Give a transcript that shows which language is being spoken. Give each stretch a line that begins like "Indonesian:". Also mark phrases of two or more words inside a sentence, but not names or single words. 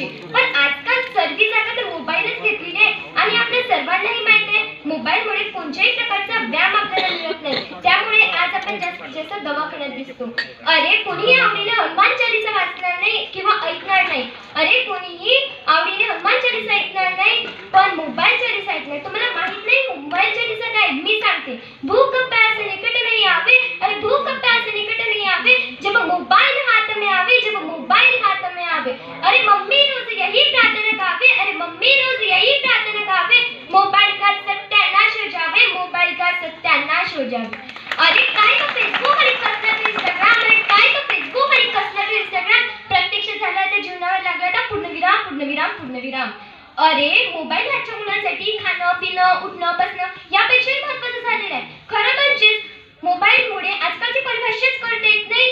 Marathi: पण आजकाल सर्वी जागा तर मोबाईलच घेतलेली आहे आणि आपल्या सर्वांनाही माहिती आहे मोबाईलमुळे कोणत्याही प्रकारचा व्यायाम आपल्याला मिळत नाही. त्यामुळे आज आपण जास्तीत जास्त दवाखान्यात दिसतो. अरे कोणीही आवडीने हनुमान चालीसा वाचणार नाही किंवा ऐकणार नाही. अरे कोणीही आवडीने हनुमान चालीसा ऐकणार नाही पण मोबाईल चालीसा ऐकणार. तुम्हाला माहित नाही मोबाईल चालीसा काय? मी सांगते.
Hindi: भूख प्यास निकट नहीं आवे, अरे भूख प्यास निकट नहीं आवे, जब मोबाइल हाथ में आवे, जब मोबाइल हाथ में आवे. अरे मम्मी रोज यही प्रार्थना गावे, अरे मम्मी रोज यही प्रार्थना गावे, मोबाइल का सत्यानाश हो जावे, मोबाइल का सत्यानाश हो जावे.
Marathi: अरे काय तो फेसबुक आणि कसला तो इंस्टाग्राम, अरे काय तो फेसबुक आणि कसला तो इंस्टाग्राम. प्रत्यक्ष झाला तर जीवनावर लागला तर पूर्णविराम पूर्णविराम पूर्णविराम. अरे मोबाईल आजच्या मुलांसाठी खाणं पिणं उठणं बसणं यापेक्षाही महत्त्वाचं झालेलं आहे. खरं म्हणजे मोबाईलमुळे आजकालची परिभाषाच करता येत नाही.